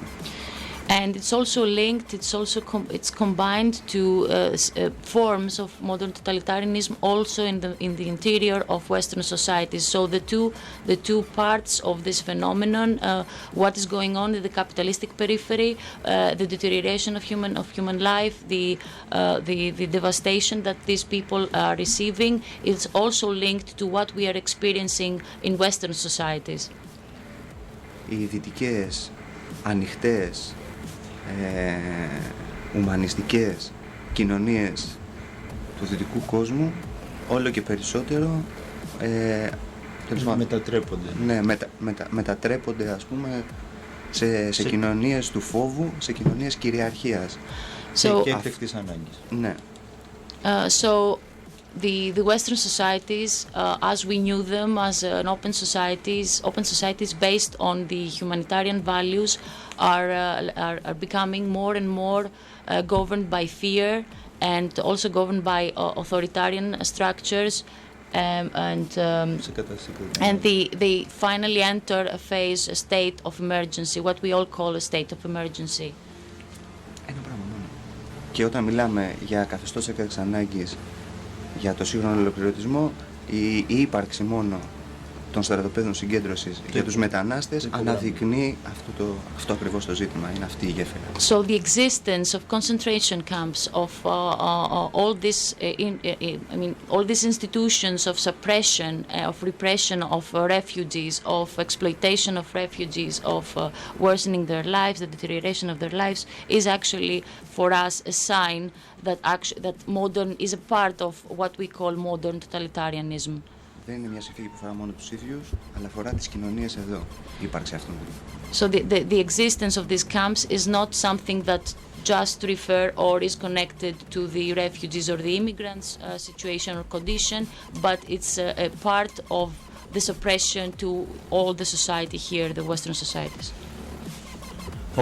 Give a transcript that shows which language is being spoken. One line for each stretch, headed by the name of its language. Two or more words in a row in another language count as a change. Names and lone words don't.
English: And it's also linked, it's combined to forms of modern totalitarianism also in the interior of Western societies. So the two parts of this phenomenon, what is going on in the capitalistic periphery, the deterioration of human life, the devastation that these people are receiving, is also linked to what we are experiencing in Western societies.
Greek: Οι δυτικές, ανοιχτές, ουμανιστικές κοινωνίες του δυτικού κόσμου όλο και περισσότερο μετατρέπονται. Ναι, μετατρέπονται ας πούμε σε κοινωνίες του φόβου, σε κοινωνίες κυριαρχίας και έκτακτης ανάγκης. Ναι.
English: So the Western societies, as we knew them as open societies based on the humanitarian values, are becoming more and more governed by fear and also governed by authoritarian structures, and they finally enter a state of emergency, what we all call a state of emergency.
Greek: Ένα πράγμα μόνο. Και όταν μιλάμε για καθεστώς έκτακτης ανάγκης, για το σύγχρονο ολοκληρωτισμό, η ύπαρξη μόνο των στρατοπέδων συγκέντρωσης για τους μετανάστες αναδεικνύει αυτό ακριβώς το ζήτημα, είναι αυτή η γέφυρα.
English: So the existence of concentration camps, of all these institutions of suppression, of repression of refugees, of exploitation of refugees, of worsening their lives, the deterioration of their lives, is actually for us a sign that modern is a part of what we call modern totalitarianism.
Greek: Δεν είναι μια συνθήκη που αφορά μόνο τους ίδιους, αλλά αφορά τις κοινωνίες εδώ, η ύπαρξη αυτών.
English: So the existence of these camps is not something that just refer or is connected to the refugees or the immigrants' situation or condition, but it's a part of the suppression to all the society here, the Western societies.